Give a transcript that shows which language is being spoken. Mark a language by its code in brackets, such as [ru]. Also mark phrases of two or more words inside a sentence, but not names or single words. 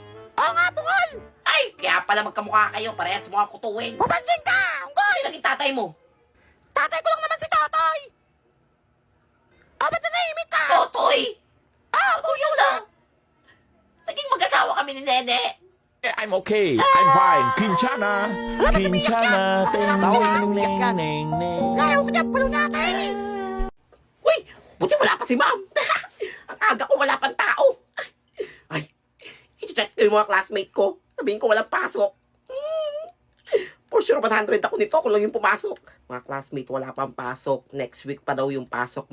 [tl] Oo nga, bukol. Ay, kaya pala magkamukha kayo. Parehas mo ang kutuwin. Papansin ka. Unggoy. Sino naging tatay mo? Tatay ko lang naman si Totoy. Oh, ba't nanahimik ka? Totoy. Ah, Yun lang. Naging mag-asawa kami ni Nene. [en] I'm okay. I'm fine. Kinchana. Kinchana. Ting, ning, ning, ning, ning. [tl] Ayaw ko niya, pulo natin. Uy, buti wala pa si ma'am. Ang aga ko wala pang tao. Ay, i-check ko yung mga classmate ko. Sabihin ko walang pasok. For sure, 100 ako nito. Ako lang yung pumasok. Mga classmate, wala pang pasok. Next week pa daw yung pasok.